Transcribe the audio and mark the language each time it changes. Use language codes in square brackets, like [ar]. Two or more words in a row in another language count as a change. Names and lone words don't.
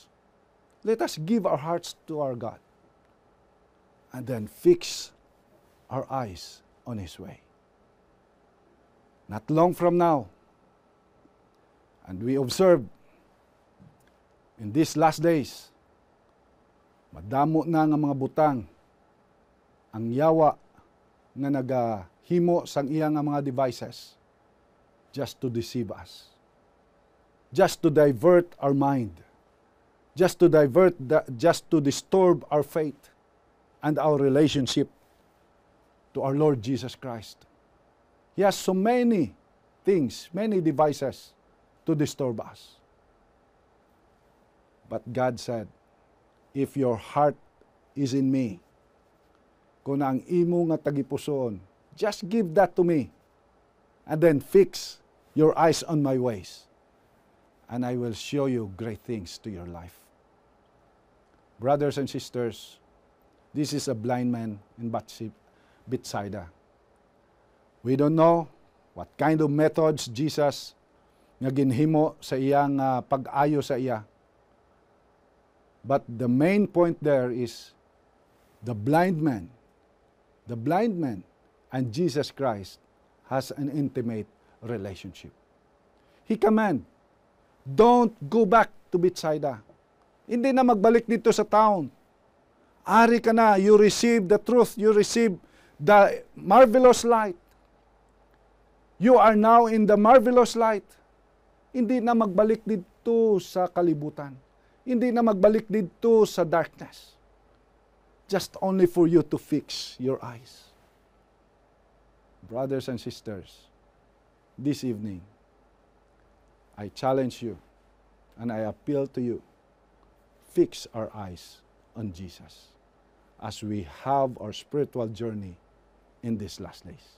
[en] Let us give our hearts to our God and then fix our eyes on His way. Not long from now, and we observe in these last days, [hil] madamo na nga mga butang ang yawa nga nagahimo sang iya nga mga [en] devices just to deceive us, just to divert our mind, just to disturb our faith and our relationship to our Lord Jesus Christ. He has so many things, many devices to disturb us. But God said, if your heart is in me, [hil] kung ang imo nga tagipusoon, [en] just give that to me, and then fix your eyes on my ways, and I will show you great things to your life. Brothers and sisters, this is a blind man in Bethsaida. We don't know what kind of methods Jesus [hil] nga ginhimo sa iyang pag-ayo sa iya. [en] But the main point there is the blind man and Jesus Christ has an intimate relationship. He command, don't go back to Bethsaida. [tl] Hindi na magbalik dito sa town. [hil] Ari ka na, [en] you receive the truth, you receive the marvelous light. You are now in the marvelous light. [tl] Hindi na magbalik dito sa kalibutan. Hindi na magbalik dito sa darkness. [en] Just only for you to fix your eyes. Brothers and sisters, this evening, I challenge you and I appeal to you, fix our eyes on Jesus as we have our spiritual journey in these last days.